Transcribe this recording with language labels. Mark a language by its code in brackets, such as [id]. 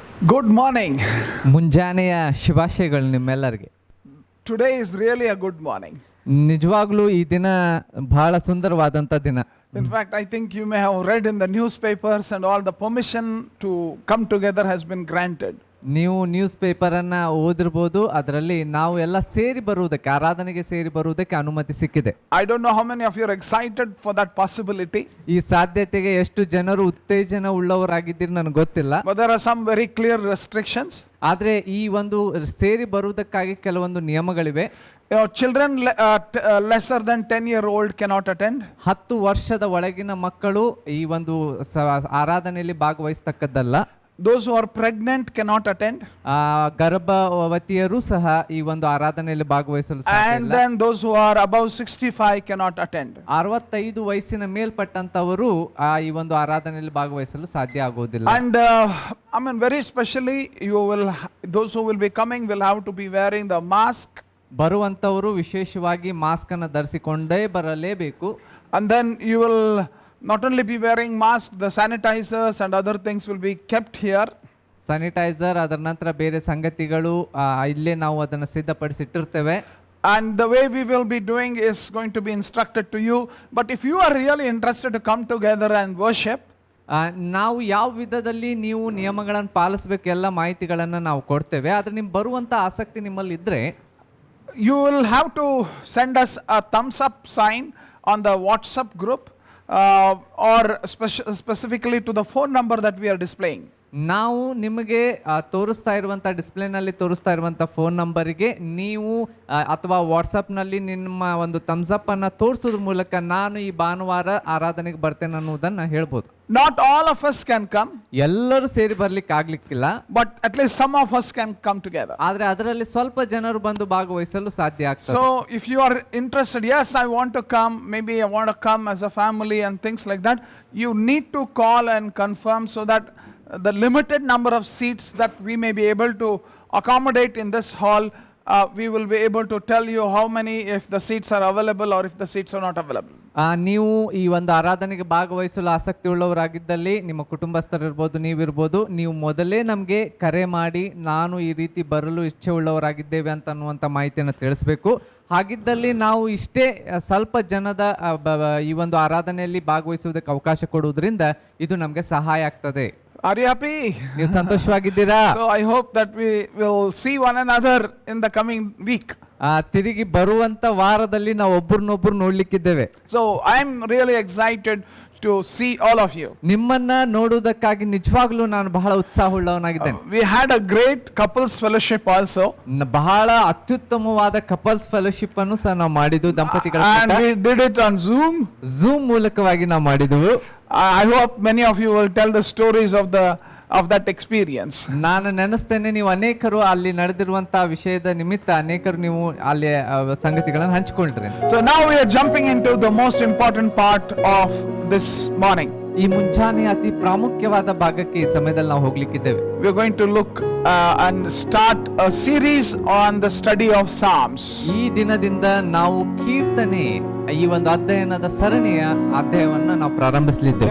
[en] Good morning. [kn] ಮುಂಜಾನೆಯ ಶುಭಾಶಯಗಳು ನಿಮ್ಮೆಲ್ಲರಿಗೆ. [en] Today is really a good morning. [kn] ನಿಜವಾಗ್ಲೂ ಈ ದಿನ ಬಹಳ ಸುಂದರವಾದಂಥ ದಿನ. [en] In fact, I think you may have read in the newspapers and all, the permission to come together has been granted. [kn] ನೀವು news ಪೇಪರನ್ನು ಓದಿರ್ಬೋದು, ಅದರಲ್ಲಿ ನಾವು ಎಲ್ಲ ಸೇರಿ ಬರುವುದಕ್ಕೆ, ಆರಾಧನೆಗೆ ಸೇರಿ ಬರುವುದಕ್ಕೆ ಅನುಮತಿ ಸಿಕ್ಕಿದೆ. [en] I don't know how many of you are excited for that possibility. [kn] ಈ ಸಾಧ್ಯತೆಗೆ ಎಷ್ಟು ಜನರು ಉತ್ತೇಜನ ಉಳ್ಳವರಾಗಿದ್ದೀರಿ ನನಗೆ ಗೊತ್ತಿಲ್ಲ. [en] But there are some very clear restrictions. [kn] ಆದರೆ ಈ ಒಂದು ಸೇರಿ ಬರುವುದಕ್ಕಾಗಿ ಕೆಲವೊಂದು ನಿಯಮಗಳಿವೆ. [en] Children lesser than 10-year-old cannot attend. [kn] 10 ವರ್ಷದ ಒಳಗಿನ ಮಕ್ಕಳು ಈ ಒಂದು ಆರಾಧನೆಯಲ್ಲಿ ಭಾಗವಹಿಸತಕ್ಕದ್ದಲ್ಲ. [en] Those who are pregnant cannot attend. [kn] ಗರ್ಭವತಿಯರು ಸಹ ಈ ಒಂದು ಆರಾಧನೆಯಲ್ಲಿ ಭಾಗವಹಿಸಲು ಸಾಧ್ಯ [en] And [kn] ಇಲ್ಲ. [en] then those who are above 65 cannot attend. [kn] 65 ವಯಸ್ಸಿನ ಮೇಲ್ಪಟ್ಟಂತವರು ಈ ಒಂದು ಆರಾಧನೆಯಲ್ಲಿ ಭಾಗವಹಿಸಲು ಸಾಧ್ಯ ಆಗೋದಿಲ್ಲ. [en] And I mean, very specially, those who will be coming will have to be wearing the mask. [kn] ಬರುವಂತವರು ವಿಶೇಷವಾಗಿ ಮಾಸ್ಕ್ ಅನ್ನು ಧರಿಸಿಕೊಂಡೇ ಬರಲೇಬೇಕು. [en] And then you will not only be wearing mask, the sanitizers and other things will be kept here. [kn] Sanitiser, ಅದರ ನಂತರ ಬೇರೆ ಸಂಗತಿಗಳು ಇಲ್ಲೇ ನಾವು ಅದನ್ನು ಸಿದ್ಧಪಡಿಸಿಟ್ಟಿರ್ತೇವೆ. [en] And the way we will be doing is going to be instructed to you. But if you are really interested to come together and worship, [kn] ನಾವು ಯಾವ ವಿಧದಲ್ಲಿ ನೀವು ನಿಯಮಗಳನ್ನು ಪಾಲಿಸಬೇಕು ಎಲ್ಲ ಮಾಹಿತಿಗಳನ್ನು ನಾವು ಕೊಡ್ತೇವೆ. ಆದರೆ ನಿಮ್ಗೆ ಬರುವಂಥ ಆಸಕ್ತಿ ನಿಮ್ಮಲ್ಲಿ ಇದ್ದರೆ [en] you will have to send us a thumbs up sign on the WhatsApp group or specifically to the phone number that we are displaying. [kn] ನಾವು ನಿಮಗೆ ತೋರಿಸ್ತಾ ಇರುವಂಥ ಡಿಸ್ಪ್ಲೇನಲ್ಲಿ ತೋರಿಸ್ತಾ ಇರುವಂಥ ಫೋನ್ ನಂಬರಿಗೆ ನೀವು ಅಥವಾ ವಾಟ್ಸಪ್ನಲ್ಲಿ ನಿಮ್ಮ ಒಂದು ಥಮ್ಸ್ ಅಪ್ ಅನ್ನು ತೋರಿಸೋದ್ರ ಮೂಲಕ ನಾನು ಈ ಭಾನುವಾರ ಆರಾಧನೆಗೆ ಬರ್ತೇನೆ ಅನ್ನೋದನ್ನು ಹೇಳ್ಬೋದು. [en] Not all of us can come. [kn] ಎಲ್ಲರೂ ಸೇರಿ ಬರ್ಲಿಕ್ಕೆ ಆಗ್ಲಿಕ್ಕಿಲ್ಲ. [en] But at least some of us can come together. [kn] ಆದರೆ ಅದರಲ್ಲಿ ಸ್ವಲ್ಪ ಜನರು ಬಂದು ಭಾಗವಹಿಸಲು ಸಾಧ್ಯ ಆಗ್ತದೆ. [en] So if you are interested, yes, I want to come, maybe I want to come as a family and things like that, you need to call and confirm so that the limited number of seats that we may be able to accommodate in this hall, we will be able to tell you how many, if the seats are available or if the seats are not available. [kn] ನೀವು ಈ ಒಂದು ಆರಾಧನೆಗೆ ಭಾಗವಹಿಸಲು ಆಸಕ್ತಿ ಉಳ್ಳವರಾಗಿದ್ದಲ್ಲಿ, ನಿಮ್ಮ ಕುಟುಂಬಸ್ಥರಿರ್ಬೋದು, ನೀವಿರ್ಬೋದು, ನೀವು ಮೊದಲೇ ನಮಗೆ ಕರೆ ಮಾಡಿ ನಾನು ಈ ರೀತಿ ಬರಲು ಇಚ್ಛೆ ಉಳ್ಳವರಾಗಿದ್ದೇವೆ ಅಂತ ಅನ್ನುವಂಥ ಮಾಹಿತಿಯನ್ನು ತಿಳಿಸ್ಬೇಕು. ಹಾಗಿದ್ದಲ್ಲಿ ನಾವು ಇಷ್ಟೇ ಸ್ವಲ್ಪ ಜನದ ಈ ಒಂದು ಆರಾಧನೆಯಲ್ಲಿ ಭಾಗವಹಿಸುವುದಕ್ಕೆ ಅವಕಾಶ ಕೊಡುವುದರಿಂದ ಇದು ನಮಗೆ ಸಹಾಯ ಆಗ್ತದೆ. [en] Are you happy? [kn] ನೀವು ಸಂತೋಷವಾಗಿದ್ದೀರಾ? [en] So I hope that we will see one another in the coming week. [kn] ತಿರುಗಿ ಬರುವಂತ ವಾರದಲ್ಲಿ ನಾವು ಒಬ್ಬರನ್ನೊಬ್ಬರು ನೋಡ್ಲಿಕ್ಕಿದ್ದೇವೆ. [en] So I am really excited to see all of you. [kn] ನಿಮ್ಮನ್ನ ನೋಡುವುದಕ್ಕಾಗಿ ನಿಜವಾಗ್ಲೂ ನಾನು ಬಹಳ ಉತ್ಸಾಹವುಳ್ಳವನಾಗಿದ್ದೇನೆ. [en] We had a great couples fellowship also. [kn] ಬಹಳ ಅತ್ಯುತ್ತಮವಾದ ಕಪಲ್ಸ್ ಫೆಲೋಶಿಪ್ ಅನ್ನು ಸಹ ನಾವು ಮಾಡಿದ್ವು, ದಂಪತಿಗಳ [en] And we did it on Zoom [kn] ಮೂಲಕವಾಗಿ ನಾವು ಮಾಡಿದ್ವು. [en] I hope many of you will tell the stories of the of that experience. [kn] ನಾನು ನೆನೆಸ್ತೇನೆ, ನೀವು ಅನೇಕರು ಅಲ್ಲಿ ನಡೆದಿರುವಂತಹ ವಿಷಯದ ನಿಮಿತ್ತ ಅನೇಕರು ನೀವು ಅಲ್ಲಿ ಸಂಗತಿಗಳನ್ನು ಹಂಚಿಕೊಂಡ್ರಿ. [en] So now we are jumping into the most important part of this morning. [kn] ಈ ಮುಂಜಾನೆ ಅತಿ ಪ್ರಾಮುಖ್ಯವಾದ ಭಾಗಕ್ಕೆ ಈ ಸಮಯದಲ್ಲಿ ನಾವು ಹೋಗ್ಲಿಕ್ಕಿದ್ದೇವೆ. [en] We are going to look and start a series on the study of Psalms. [kn] ಈ ದಿನದಿಂದ ನಾವು ಕೀರ್ತನೆ ಈ ಒಂದು ಅಧ್ಯಯನದ ಸರಣಿಯ ಅಧ್ಯಯನವನ್ನ ನಾವು ಪ್ರಾರಂಭಿಸಲಿದ್ದೇವೆ.